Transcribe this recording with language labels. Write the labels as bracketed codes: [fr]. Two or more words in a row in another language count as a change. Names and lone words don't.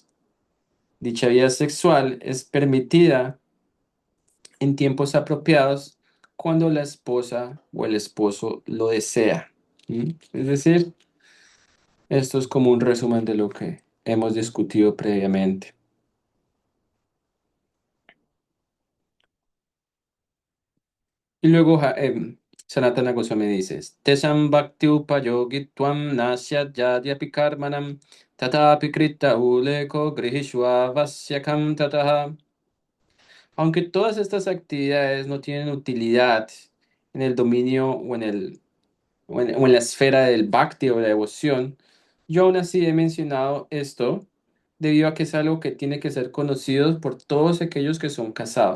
[es] Dicha vida sexual es permitida en tiempos apropiados cuando la esposa o el esposo lo desea. Es decir, Esto es como un resumen de lo que hemos discutido previamente. Y luego Sanatana Goswami dice, [sa] तेषां भक्ति उपयोगित्वं नस्यात् यद्यपि कर्मणां तथापि कृत उल्लेखो गृहिष्व आवश्यकं ततः. [es] Aunque todas estas actividades no tienen utilidad en el dominio o en la esfera del bhakti o la devoción, yo aún así he mencionado esto debido a que es algo que tiene que ser conocido por todos aquellos que son casados.